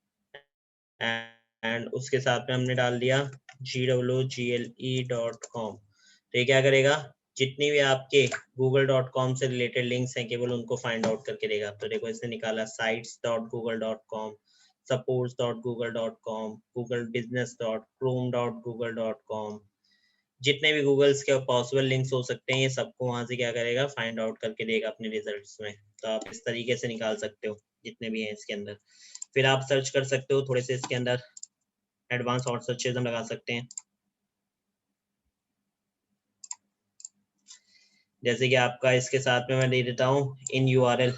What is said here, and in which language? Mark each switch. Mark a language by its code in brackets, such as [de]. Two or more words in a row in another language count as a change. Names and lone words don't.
[hi] एंड उसके साथ में हमने डाल दिया gwgle.com। तो ये क्या करेगा, जितनी भी आपके google.com से [en] related links [hi] हैं केवल उनको [en] find out [hi] करके देगा। तो देखो इसने निकाला sites.google.com, supports.google.com, googlebusiness.chrome.google.com, जितने भी गूगल्स के [en] possible links [hi] हो सकते हैं ये सबको वहां से क्या करेगा, [en] find out [hi] करके देगा अपने रिजल्ट्स में। तो आप इस तरीके से निकाल सकते हो जितने भी हैं इसके अंदर। फिर आप सर्च कर सकते हो, थोड़े से इसके अंदर एडवांस और सर्चेज हम लगा सकते हैं। जैसे कि आपका इसके साथ में मैं दे देता हूँ [en] in URL.